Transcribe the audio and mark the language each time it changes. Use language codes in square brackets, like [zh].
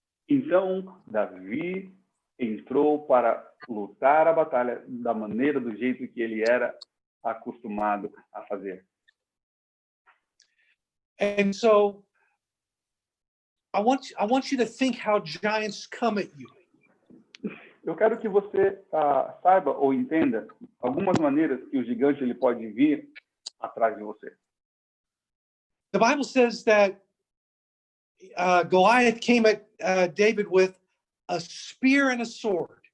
[pt] Então, Davi entrou para lutar a batalha da maneira, do jeito que ele era acostumado a fazer. [en] And so I want you to think how giants come at you. [pt] Eu quero que você saiba ou entenda algumas maneiras que o gigante ele pode vir atrás de você. [en] The Bible says that Goliath came at David with a spear and a sword.